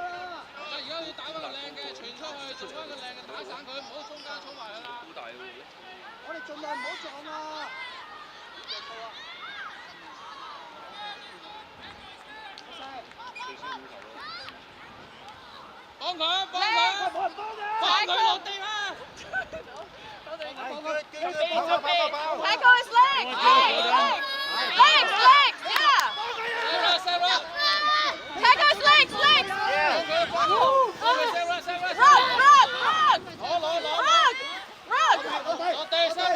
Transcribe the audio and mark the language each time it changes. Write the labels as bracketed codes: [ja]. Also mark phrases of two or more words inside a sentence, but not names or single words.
[yue] 而家要打翻個靚嘅，傳出去，做翻個靚嘅，打散佢，唔好中間衝埋去啦。好大喎！我哋盡量唔好撞啊！幫佢，幫佢，幫佢落地啊！ [en] Tackle his legs. Legs. Yeah. Sarah. Tackle his legs. Run. [yue] 落地 Sarah.